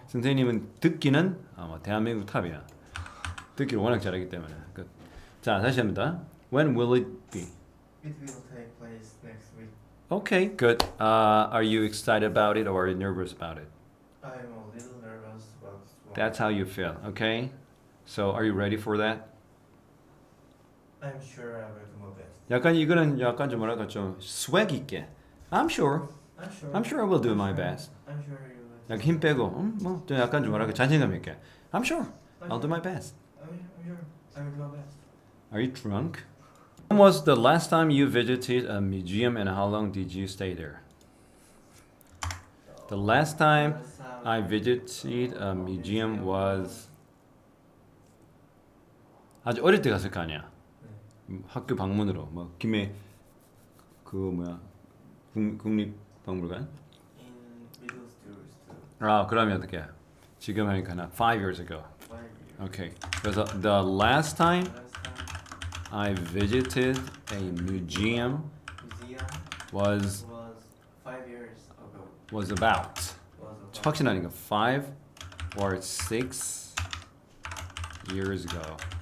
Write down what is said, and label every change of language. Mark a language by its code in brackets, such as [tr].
[ko] 선생님은 듣기는 아마 대한민국 탑이야. 듣기를 워낙 잘하기 때문에. [en] 자, [ko] 다시 합니다. [en] When will it be? it will take place next week. Okay, good. Are you excited about it or are you nervous about it? I am a little nervous about this one. That's how you feel, okay? So, are you ready for that? I'm sure I will do my best. [ko] 약간 이거는 약간 좀 뭐랄까 좀 swag 있게. [en] I'm sure. I'm sure I will do my best. I'm sure you will. [ko] 약간 힘 빼고, 좀 약간 좀 뭐랄까 자신감 있게. [en] I'm sure. I'll do my best. I'm sure I will do my best. Are you drunk? When was the last time you visited a museum and how long did you stay there? The last time I visited a museum was [ko] 아주 어릴 때 갔을 거 아니야. 학교 방문으로 뭐 김해 그 뭐야 국립박물관. [en] in middle school. [ko] 아 그러면 어떻게? 지금 하니까 나 5 [en] years ago. 5 years. Okay. 그래서 the last time Last time I visited a museum museum was 5 years ago. was about. Was [ko] 확신하니까 [en] 5 or 6 years ago.